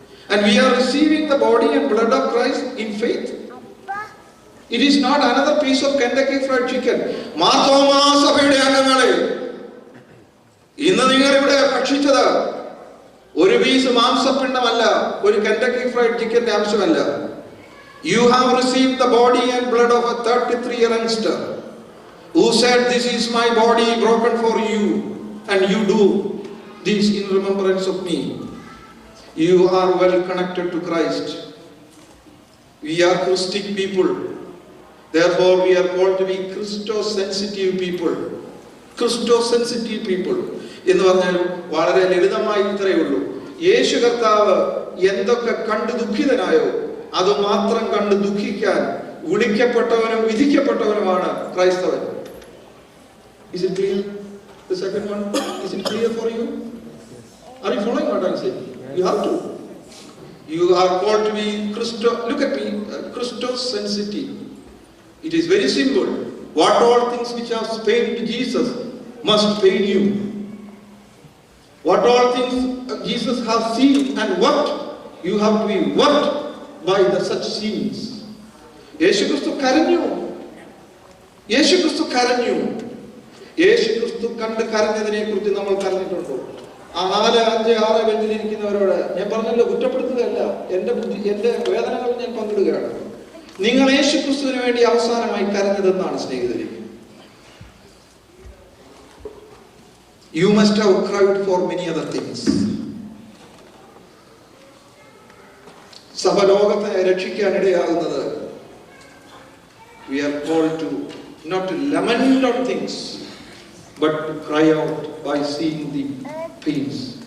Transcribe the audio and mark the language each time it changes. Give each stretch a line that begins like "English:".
English: And we are receiving the body and blood of Christ in faith. It is not another piece of Kentucky Fried Chicken.
Malayalam: Marthoma സഭയുടെ അംഗങ്ങളെ, ഇന്ന് നിങ്ങൾ ഇവിടെ ഭക്ഷിച്ചത് ഒരു piece മാംസപിണ്ഡമല്ല, ഒരു Kentucky fried ചിക്കന്റെ അംശമല്ല.
English: You have received the body and blood of a 33-year youngster who said, this is my body broken for you, and you do this in remembrance of me. You are well connected to Christ. We are Christic people. Therefore, we are called to be Christo-sensitive people. Christo-sensitive people.
Malayalam: എന്ന് പറഞ്ഞാൽ വളരെ ലളിതമായി ഇത്രയേ ഉള്ളൂ. യേശു കർത്താവ് എന്തൊക്കെ കണ്ട് ദുഃഖിതനായോ അത് മാത്രം കണ്ട് ദുഃഖിക്കാൻ വിളിക്കപ്പെട്ടവനും വിധിക്കപ്പെട്ടവനുമാണ് ക്രൈസ്തവൻ.
English: Is it clear? The second one, is it clear for you? Are you following what I'm saying? You have to. You are called to be Christo. Look at me, Christo-sensitive. It is very simple. What all things which have pained Jesus must pain you. What all things Jesus has seen and worked, you have to be worked by the such scenes.
Malayalam: യേശു ക്രിസ്തു കരഞ്ഞു. യേശു ക്രിസ്തു കരഞ്ഞു. യേശു ക്രിസ്തു കണ്ട് കരഞ്ഞതിനെ കുറിച്ച് നമ്മൾ കരഞ്ഞിട്ടുണ്ടോ? ആ 4, 5, 6 ബെഞ്ചിലിരിക്കുന്നവരോട് ഞാൻ പറഞ്ഞല്ലോ, കുറ്റപ്പെടുത്തുകയല്ല, എന്റെ വേദനകൾ ഞാൻ പങ്കിടുകയാണ്. നിങ്ങൾ യേശു ക്രിസ്തുവിന് വേണ്ടി അവസാനമായി കരഞ്ഞതെന്നാണ് സ്നേഹിതരെ.
English: You must have cried for many other things.
Malayalam: സഭ ലോകത്തെ രക്ഷിക്കാനിടയാകുന്നത്,
English: we are called to not to lament on things but to cry out by seeing the pains.